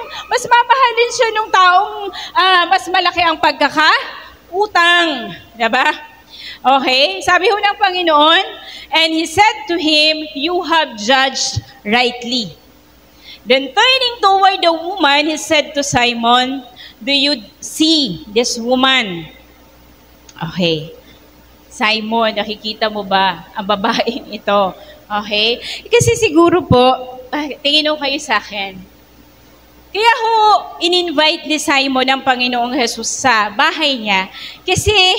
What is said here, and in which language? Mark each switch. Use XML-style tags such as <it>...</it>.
<tl>Mas mamahalin siya nung taong mas malaki ang pagkakautang. Diba? Okay? Sabi ho ng Panginoon,</tl> <en>and he said to him, you have judged rightly. Then turning toward the woman, he said to Simon, do you see this woman? Okay.</en> <tl>Simon, nakikita mo ba ang babaeng ito? Okay? Kasi siguro po, tingin ho kayo sa akin. Kaya ho, in-invite ni Simon ng Panginoong Jesus sa bahay niya. Kasi,</tl>